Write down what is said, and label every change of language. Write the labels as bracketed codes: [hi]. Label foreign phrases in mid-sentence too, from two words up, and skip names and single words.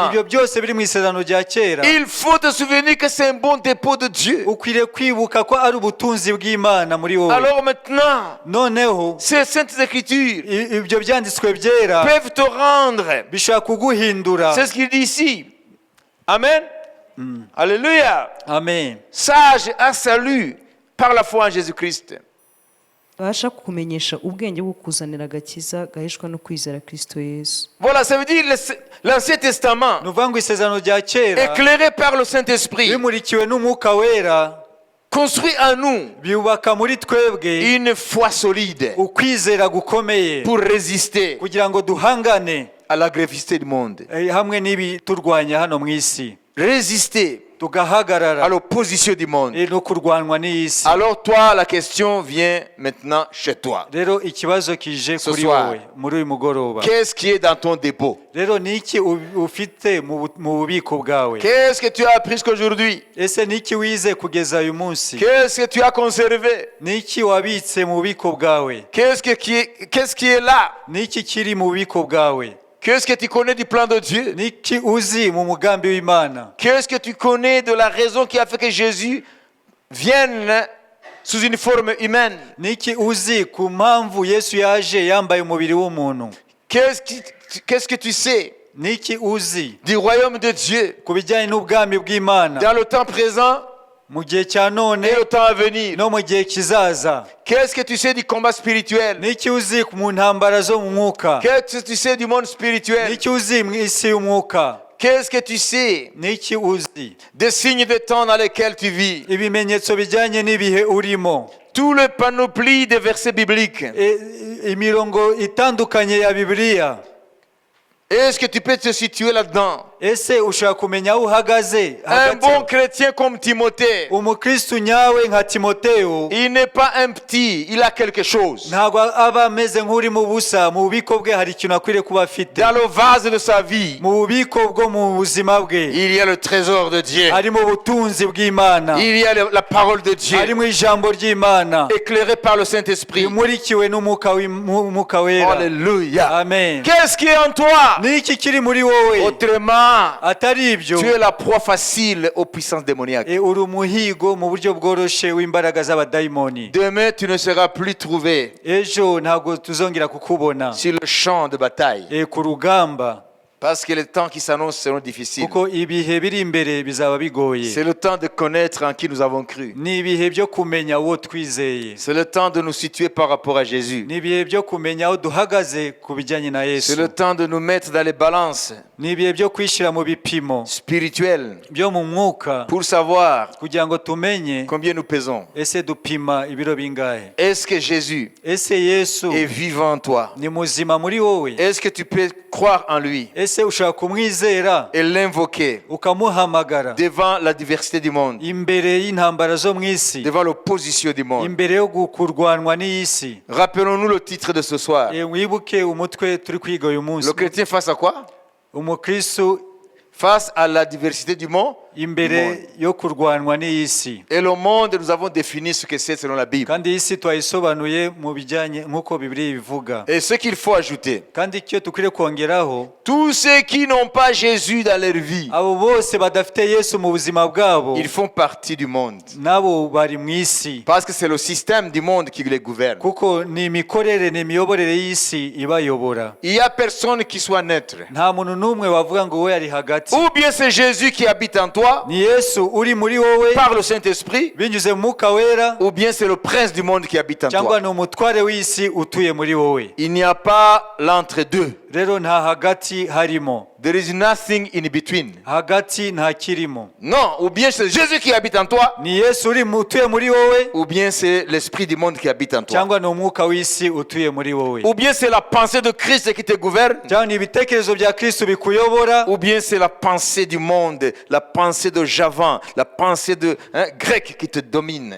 [rw] ibyo byose biri mu isezerano rya kera. [fr] il faut te souvenir que c'est un bon dépôt de Dieu. [rw] Ukwiriye kwibuka ko ari ubutunzi bw'Imana muri wowe. [fr] Alors maintenant, [rw] noneho [fr] ces saintes écritures [rw] ibyo byanditswe byera [fr] peuvent te rendre. [rw] bishobora kuguhindura. [fr] C'est ce qu'il dit ici. Amen. Alléluia. Amen. Sage à salut par la foi en Jésus-Christ. [rw] babasha kukumenyesha ubwenge bwo kukuzanira agakiza gaheshwa no kwizera Kristo Yesu. [fr] Voilà, ça veut dire l'Ancien Testament, [rw] ni ukuvuga ngo isezerano rya kera [fr] éclairé par le Saint-Esprit, [rw] bimurikiwe n'umwuka wera, [fr] construit en nous [rw] byubaka muri twebwe [fr] une foi solide [rw] ukwizera gukomeye [fr] pour résister [rw] kugira ngo duhangane [fr] à l'agressivité du monde. [rw] hamwe n'ibiturwanya hano mu isi [fr] Résister à [rw] tugahagarara [fr] l'opposition du monde. [rw] no kurwanwa n'isi. [fr] Alors toi, la question vient maintenant chez toi. [rw] Rero ikibazo kije [fr] Ce [rw] kuri [fr] soir. [rw] wowe muri uyu mugoroba. [fr] Qu'est-ce qui est dans ton dépôt? [rw] Rero niki ufite mu bubiko bwawe? [fr] Qu'est-ce que tu as appris aujourd'hui? [rw] Ese niki wize kugeza uyu munsi? [fr] Qu'est-ce que tu as conservé? [rw] Niki wabitse mu bubiko bwawe? [fr] Qu'est-ce qui est là? [rw] Niki kiri mu bubiko bwawe? [fr] Qu'est-ce que tu connais du plan de Dieu? [rw] Niki uzi mu mugambi w'Imana? [fr] Qu'est-ce que tu connais de la raison qui a fait que Jésus vienne sous une forme humaine? [rw] Niki uzi ku mpamvu Yesu yaje yambaye umubiri w'umuntu? [fr] Qu'est-ce que tu sais [rw] Niki uzi [fr] du royaume de Dieu [rw] ku bijyanye n'ubwami bw'Imana [fr] dans le temps présent [rw] mu gihe cya none [fr] et le temps à venir? [rw] no mu gihe kizaza? [fr] Qu'est-ce que tu sais du combat spirituel? [rw] Niki uzi mu ntambara zo mu mwuka? [fr] Qu'est-ce que tu sais du monde spirituel? [rw] Niki uzi mu isi y'umwuka? [fr] Qu'est-ce que tu sais [rw] Niki uzi [fr] des signes de temps dans lesquels tu vis? [rw] ibimenyetso bijyanye n'ibihe urimo? [fr] Tout le panoplie des versets bibliques. [rw] Imirongo itandukanye ya Bibiliya. [fr] Est-ce que tu peux te situer là-dedans? [rw] Ese ushaka kumenya aho uhagaze? [fr] Un bon chrétien comme Timothée, [rw] umukristu nyawe nka Timoteyo [fr] il n'est pas un petit, il a quelque chose. [rw] ntabwo aba ameze nk'uri mu busa. Mu bubiko bwe hari ikintu akwiriye kuba afite. [fr] Dans le vase de sa vie, [rw] mu bubiko bwo mu buzima bwe [fr] il y a le trésor de Dieu. [rw] harimo ubutunzi bw'Imana, [fr] Il y a la parole de Dieu, [rw] harimo ijambo ry'Imana [fr] éclairée par le Saint-Esprit. [rw] rimurikiwe n'umwuka wera. [fr] Alléluia. Amen. Qu'est-ce qui est en toi? [rw] Niki kiri muri wowe? [fr] Autrement, [rw] atari ibyo [fr] tu es la proie facile aux puissances démoniaques. [rw] uri umuhigo mu buryo bworoshe w'imbaraga z'abadayimoni. [fr] Demain, tu ne seras plus trouvé [rw] ejo ntabwo tuzongera kukubona [fr] sur le champ de bataille. [rw] ku rugamba, [fr] Parce que les temps qui s'annoncent seront difficiles. [rw] kuko ibihe biri imbere bizaba bigoye. [fr] C'est le temps de connaître en qui nous avons cru. [rw] ni ibihe byo kumenya uwo twizeye. [fr] C'est le temps de nous situer par rapport à Jésus. [rw] ni ibihe byo kumenya aho duhagaze ku bijyanye na [fr] C'est [rw] Yesu. [fr] le temps de nous mettre dans les balances [rw] ni ibihe byo kwishyira mu bipimo [fr] spirituelles [rw] byo mu mwuka [fr] pour savoir [rw] kugira ngo tumenye [fr] combien nous pesons. [rw] ese dupima ibiro bingahe. [fr] Est-ce que Jésus [rw] ese Yesu [fr] est vivant en toi? [rw] ni muzima muri wowe? [fr] Est-ce que tu peux croire en lui [rw] ese ushaka kumwizera [fr] et l'invoquer [rw] ukamuhamagara [fr] devant la diversité du monde, [rw] imbere y'intambara zo mu isi, [fr] devant l'opposition du monde? [rw] imbere yo kurwanwa n'iyi si? [fr] Rappelons-nous le titre de ce soir. [rw] wibuke umutwe turi kwiga uyu munsi. [fr] Le chrétien face à quoi? [rw] umukristo [fr] Face à la diversité du monde [rw] imbere yo kurwanwa n'iyi si. [fr] et le monde, nous avons défini ce que c'est selon la Bible. [rw] kandi iyi si twayisobanuye mu bijyanye nk'uko Bibiliya ibivuga. [fr] Et ce qu'il faut ajouter, [rw] kandi icyo dukwiriye kongeraho, [fr] tous ceux qui n'ont pas Jésus dans leur vie, [rw] abo bose badafite Yesu mu buzima bwabo [fr] ils font partie du monde. [rw] nabo bari mu isi, [fr] Parce que c'est le système du monde qui les gouverne. [rw] kuko ni imikorere ni imiyoborere y'isi ibayobora. [fr] Il n'y a personne qui soit neutre. [rw] nta muntu n'umwe wavuga ngo we ari hagati. [fr] Ou bien c'est Jésus qui habite en toi [rw] ni Yesu uri muri wowe [fr] par le Saint-Esprit, [rw] binyuze mu mwuka wera, [fr] ou bien c'est le prince du monde qui habite en [rw] cyangwa [fr] toi. [rw] ni umutware w'isi utuye muri wowe. [fr] Il n'y a pas l'entre-deux. [rw] rero nta hagati harimo. [en] There is nothing in between. [rw] hagati nta kirimo. [fr] Non, ou bien c'est Jésus qui habite en toi, [rw] ni Yesu utuye muri wowe, [fr] ou bien c'est l'esprit du monde qui habite en toi. [rw] cyangwa ni umwuka w'isi utuye muri wowe. [fr] Ou bien c'est la pensée de Christ qui te gouverne, [rw] cyangwa ni ibitekerezo bya Kristo bikuyobora, [fr] ou bien c'est la pensée du monde, la pensée de Javan, la pensée de grec qui te domine.